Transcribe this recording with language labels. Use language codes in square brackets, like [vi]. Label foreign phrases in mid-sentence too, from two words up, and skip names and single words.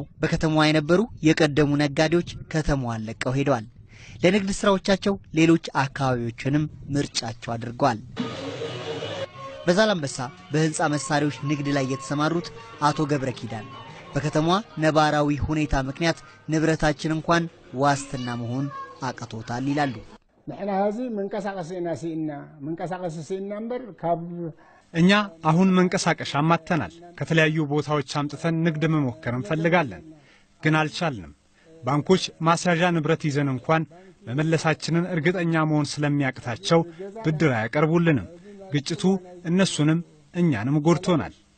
[am] በከተማዋ የነበሩ የቀደሙ ነጋዴዎች ከተማዋን ለቀው ሄደዋል። ለንግድ ስራዎቻቸው ሌሎች አካባቢዎችንም ምርጫቸው አድርገዋል። በዛላምበሳ በህንጻ መሳሪያዎች ንግድ ላይ የተሰማሩት አቶ ገብረ ኪዳን በከተማዋ ነባራዊ ሁኔታ ምክንያት ንብረታችን እንኳን ዋስትና መሆን አቅቶታል ይላሉ። [ti] ንሕና እዚ መንቀሳቀስና ሲና እምበር ካብ [am] እኛ አሁን መንቀሳቀሻ አማተናል። ከተለያዩ ቦታዎች አምጥተን ንግድ መሞከር እንፈልጋለን፣ ግን አልቻልንም። ባንኮች ማስያዣ ንብረት ይዘን እንኳን መመለሳችንን እርግጠኛ መሆን ስለሚያቅታቸው ብድር አያቀርቡልንም። ግጭቱ እነሱንም እኛንም ጎድቶናል።